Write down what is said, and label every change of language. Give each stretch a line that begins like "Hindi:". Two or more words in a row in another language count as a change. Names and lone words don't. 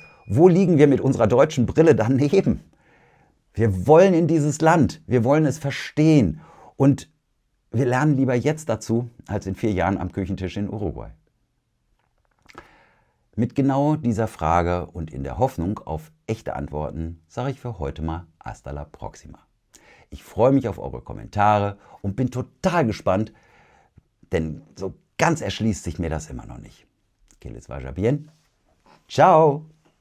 German: Wo liegen wir mit unserer deutschen Brille daneben? Wir wollen in dieses Land. Wir wollen es verstehen. Und wir lernen lieber jetzt dazu, als in 4 Jahren am Küchentisch in Uruguay. Mit genau dieser Frage und in der Hoffnung auf echte Antworten sage ich für heute mal
Spanish: hasta la próxima.
German: Ich freue mich auf eure Kommentare und bin total gespannt, denn so ganz erschließt sich mir das immer noch nicht.
Spanish: Que les vaya bien. Ciao!